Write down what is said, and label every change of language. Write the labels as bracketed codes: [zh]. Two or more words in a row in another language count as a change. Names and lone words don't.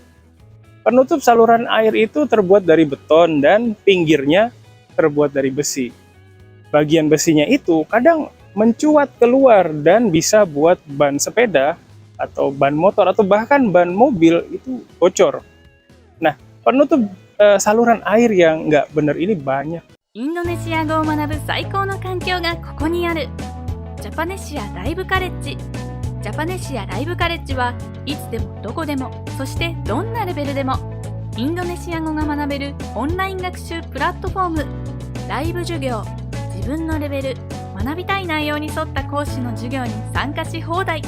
[id] Penutup saluran air itu terbuat dari beton dan pinggirnya terbuat dari besi. Bagian besinya itu kadang mencuat keluar dan bisa buat ban sepeda atau ban motor atau bahkan ban mobil itu bocor. Nah, penutup saluran air yang nggak benar ini banyak. [ja] インドネシア語を学ぶ最高の環境がここにある。ジャパネシアライブカレッジ。ジャパネシアライブカレッジはいつでもどこでも、そしてどんなレベルでもインドネシア語が学べるオンライン学習プラットフォーム。ライブ授業、自分のレベル、学びたい内容に沿った講師の授業に参加し放題。